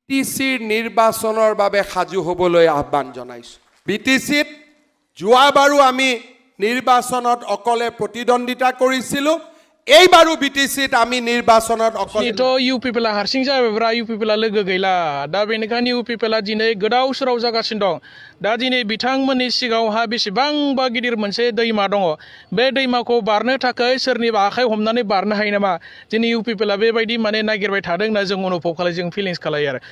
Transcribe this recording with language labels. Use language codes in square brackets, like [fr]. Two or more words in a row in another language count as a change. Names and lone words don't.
[as] বিটিচিৰ নিৰ্বাচনৰ বাবে সাজু হ'বলৈ আহ্বান জনাইছোঁ। বিটিচিত যোৱাবাৰো আমি নিৰ্বাচনত অকলে প্ৰতিদ্বন্দ্বিতা কৰিছিলোঁ, এইবাৰো বিটিচিত আমি নিৰ্বাচনত অকলে [brx] UPPL हारसिं जाबायब्रा UPPL लोगो गैला दा बेनिखायनो UPPL दिनै गोदाव सोराव जागासिनो दं। दा दिनै बिथांमोननि सिगाङावहा बेसेबांबा गिदिर मोनसे दैमा दङ, बे दैमाखौ बारनो थाखाय सोरनिबा आखाइ हमनानै बारनो हायो नामा? दिनै UPPL बेबायदि माने नागिरबाय थादों होनना जों अनुभव खालायो, जों फिलिंस खालायो आरो।